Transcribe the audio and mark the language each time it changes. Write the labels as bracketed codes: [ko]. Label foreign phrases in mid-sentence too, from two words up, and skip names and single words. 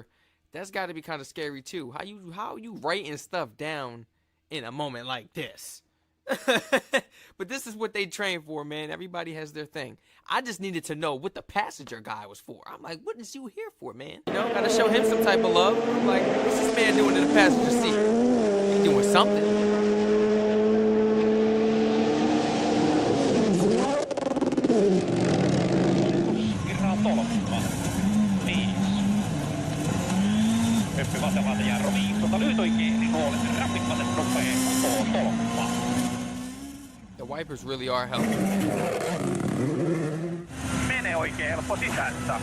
[en] That's got to be kind of scary too. How you writing stuff down in a moment like this? But this is what they train for, man. Everybody has their thing. I just needed to know what the passenger guy was for. I'm like, what is you here for, man? You know, gotta show him some type of love. I'm like, what's this man doing in the passenger seat? He doing something. [fi] Hyppy vasemmalta jarru 5, lyhyt oikein, niin huolet, rapikkaset nopea, tolppaa. [en] The wipers really are helping. [fi] Mene oikein helppo sisässä.